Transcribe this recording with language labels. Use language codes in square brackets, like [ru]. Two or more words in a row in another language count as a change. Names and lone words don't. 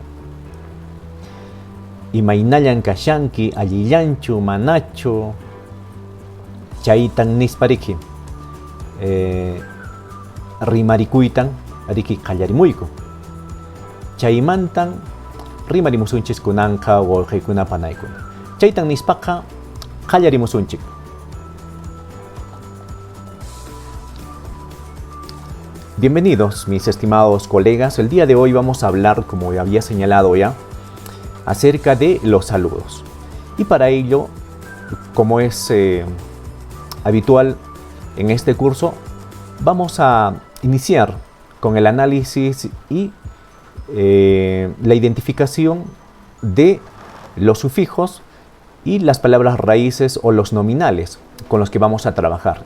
[qu] Imaynallan kashanki, allillanchu, manachu, chaytan nispa riki rimarikuytan riki qallarimuyku. Chaymantan rimarimusunchis kunanqa wawqiykuna panaykuna. Chaytan nispaqa qallarimusunchik. [es] Bienvenidos mis estimados colegas. El día de hoy vamos a hablar, como había señalado ya, acerca de los saludos. Y para ello, como es habitual en este curso, vamos a iniciar con el análisis y la identificación de los sufijos y las palabras raíces o los nominales con los que vamos a trabajar.